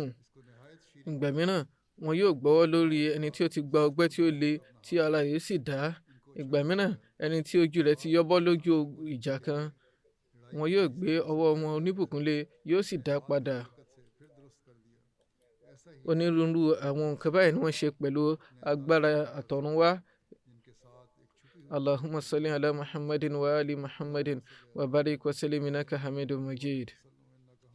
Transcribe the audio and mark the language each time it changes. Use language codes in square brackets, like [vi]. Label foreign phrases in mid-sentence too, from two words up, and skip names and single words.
[yo] Ìgbà mìíràn wọn yóò gbọ́wọ́ lórí ẹni tí ó ti gba ọgbẹ́ tí ó le tí ara rẹ̀ sì dá. Ìgbà mìíràn ẹni tí ojú rẹ̀ ti yọ́bọ́ lójú ìjà kan, wọn yóò gbé ọwọ́ wọn oníbùkún lé, yóò sì dá padà. Onírúurú àwọn nǹkan báyìí ni wọ́n ṣe pẹ̀lú agbára àtọ̀runwá. [ar] اللهم صل على محمد وعلى آل محمد وبارك وسلم إنك حميد مجيد.